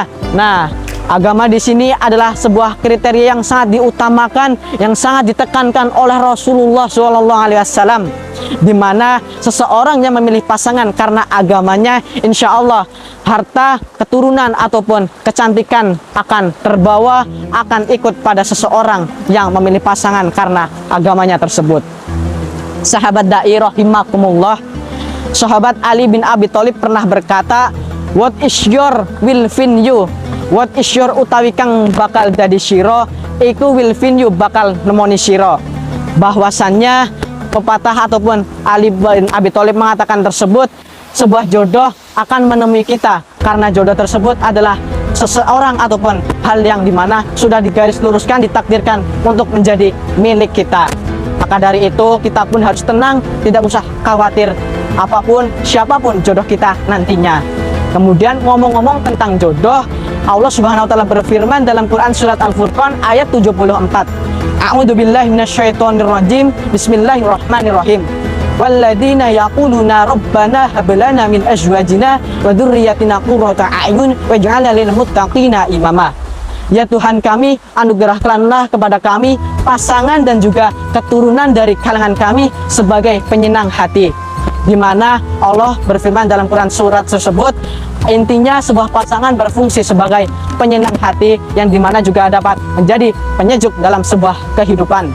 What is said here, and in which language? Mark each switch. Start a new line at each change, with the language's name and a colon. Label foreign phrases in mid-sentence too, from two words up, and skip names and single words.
Indonesian: Nah, agama di sini adalah sebuah kriteria yang sangat diutamakan, yang sangat ditekankan oleh Rasulullah SAW, di mana seseorang yang memilih pasangan karena agamanya,
Arabic: إن شاء الله
Indonesian: harta, keturunan ataupun kecantikan akan terbawa, akan ikut pada seseorang yang memilih pasangan karena agamanya tersebut. Sahabat dai rahimakumullah, sahabat Ali bin Abi Thalib pernah berkata,
English: what is your will win you, what is your
Javanese: utawi kang bakal dadi siro, iku
English: will win you
Javanese: bakal nemoni siro.
Indonesian: Bahwasannya pepatah ataupun Ali bin Abi Thalib mengatakan tersebut, sebuah jodoh akan menemui kita karena jodoh tersebut adalah seseorang ataupun hal yang dimana sudah digaris luruskan, ditakdirkan untuk menjadi milik kita. Maka dari itu kita pun harus tenang, tidak usah khawatir apapun, siapapun jodoh kita nantinya. Kemudian ngomong-ngomong tentang jodoh, Allah
Arabic: سبحانه وتعالى
Indonesian: berfirman dalam Quran surat Al-Furqan ayat 74.
Arabic: أعوذ بالله من الشيطان الرجيم. بسم الله الرحمن الرحيم. والذين يقولون ربنا هب لنا من أزواجنا وذرياتنا قرة أعين واجعلنا للمتقين إماما.
Indonesian: Ya Tuhan kami, anugerahkanlah kepada kami pasangan dan juga keturunan dari kalangan kami sebagai penyenang hati. Di mana Allah berfirman dalam Quran surat tersebut, intinya sebuah pasangan berfungsi sebagai penyenang hati yang dimana juga dapat menjadi penyejuk dalam sebuah kehidupan.